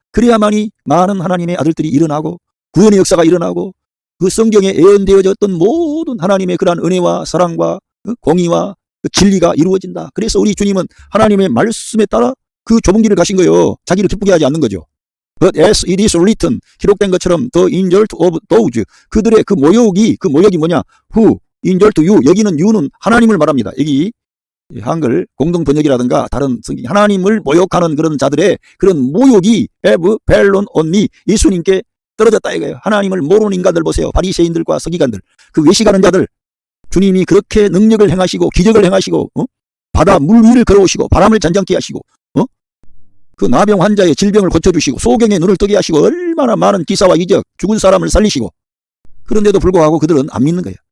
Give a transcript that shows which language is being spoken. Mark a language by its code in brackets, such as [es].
[ko] 그래야만이 많은 하나님의 아들들이 일어나고 구원의 역사가 일어나고 그 성경에 예언되어졌던 모든 하나님의 그러한 은혜와 사랑과 공의와 그 진리가 이루어진다. 그래서 우리 주님은 하나님의 말씀에 따라 그 좁은 길을 가신 거예요. 자기를 기쁘게 하지 않는 거죠. [en] But as it is written, [ko] 기록된 것처럼 [en] the insult of those, [ko] 그들의 그 모욕이 뭐냐? [en] Who insult you, [ko] 여기는 you는 하나님을 말합니다. 여기 한글 공동 번역이라든가 다른 성경, 하나님을 모욕하는 그런 자들의 그런 모욕이 [en] have fallen on me, [ko] 예수님께 떨어졌다 이거예요. 하나님을 모르는 인간들 보세요. 바리새인들과 서기관들, 그 외식하는 자들, 주님이 그렇게 능력을 행하시고 기적을 행하시고 바다 물 위를 걸어오시고 바람을 잔잔케 하시고 그 나병 환자의 질병을 고쳐주시고 소경의 눈을 뜨게 하시고 얼마나 많은 기사와 이적, 죽은 사람을 살리시고, 그런데도 불구하고 그들은 안 믿는 거예요.